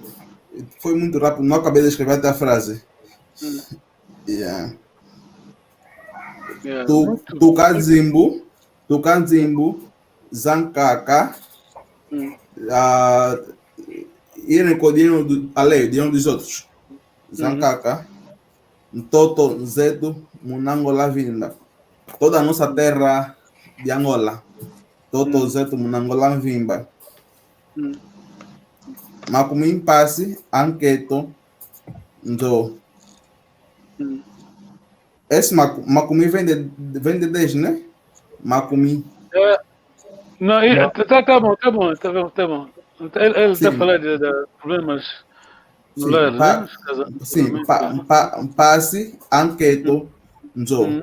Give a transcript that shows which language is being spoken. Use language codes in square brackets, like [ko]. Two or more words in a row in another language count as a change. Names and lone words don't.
[pt] Foi muito rápido, não acabei de escrever até a frase. [kg] Tukanzimbu, Zankaka, [pt] irem com o dinheiro dos outros. [kg] Zankaka, Ntoto, Nzeto, Munangola Vinda. [pt] Toda a nossa terra de Angola. [kg] Toto, Nzeto, Munangola Vinda. Makumi Passe, Anqueto, Ndo. [pt] Esse Makumi vem de 10, né? Makumi. Não, tá bom. Ele está falando de problemas no lar, né? [kg] Sim, passe, anqueto, Ndo.